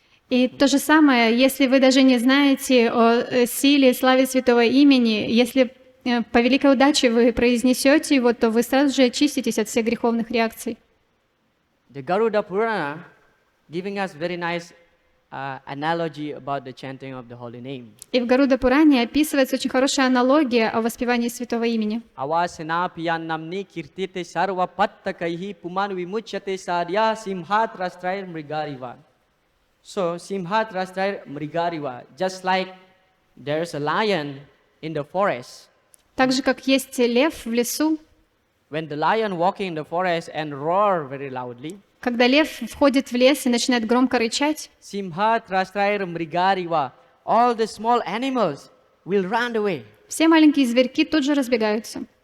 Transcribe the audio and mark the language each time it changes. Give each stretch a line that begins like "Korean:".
Russian: И то же самое, если вы даже не знаете о силе и славе святого имени, если по великой удаче вы произнесете его, то вы сразу же очиститесь от всех греховных реакций.
English: The Garuda Purana giving us very nice analogy about the chanting of the holy name.
Russian: И в Гаруда Пуране описывается очень хорошая аналогия о воспевании святого имени.
Sanskrit: Avasena piyan namni kirtite sarva pattakaihi puman vimuchyate sadya simhat rastrair mrigariva.
English: So
Sanskrit: simhat rastrair mrigariva,
English: just like there's a lion in the forest.
Russian: Так же, как есть лев в лесу,
English: When the lion walking in the forest and roar very loudly,
Russian: когда лев входит в лес и начинает громко рычать,
Sanskrit: simhat rastrair mrigariva,
English: all the small animals will run away.
Russian: все маленькие зверьки тут же разбегаются.